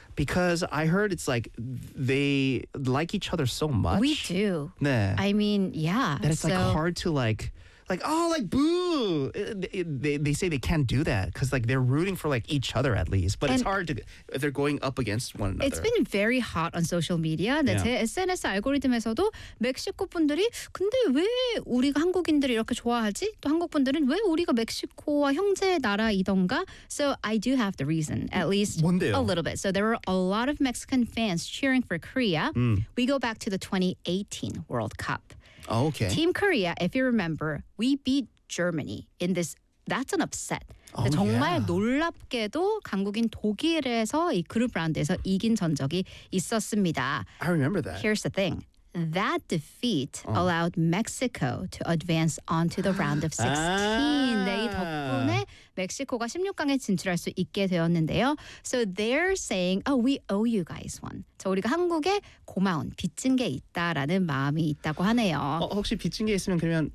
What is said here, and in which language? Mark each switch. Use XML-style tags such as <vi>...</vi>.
<en>Because I heard it's like they like each other so much. We do.</en> <ko>네.</ko> <en>I mean, yeah. That it's like hard to like boo. They say they can't do that because like they're rooting for like each other at least. But it's hard if they're going up against one another. It's been very hot on social media.</en> <ko>네, 제 SNS 알고리즘에서도 멕시코 분들이 근데 왜 우리가 한국인들이 이렇게 좋아하지? 또 한국 분들은 왜 우리가 멕시코와 형제 나라이던가?</ko> <en>So I do have the reason, at least</en> <ko>뭔데요?</ko> <en>A little bit. So there were a lot of Mexican fans cheering for Korea. We go back to the 2018 World Cup. Okay. Team Korea, if you remember, we beat Germany in this. That's an upset. Oh,</en> <ko>정말</ko> <en>yeah.</en> <ko>놀랍게도 강국인 독일에서 이 그룹 라운드에서 이긴 전적이 있었습니다.</ko> <en>I remember that. Here's the thing. That defeat allowed Mexico to advance onto the round of 16.</en> <ko>네, 이 덕분에 멕시코가 16강에 진출할 수 있게 되었는데요.</ko> <en>So they're saying, oh, we owe you guys one.</en> <ko>저 우리가 한국에 고마운 빚진 게 있다라는 마음이 있다고 하네요. 어, 혹시 빚진 게 있으면 그러면</ko>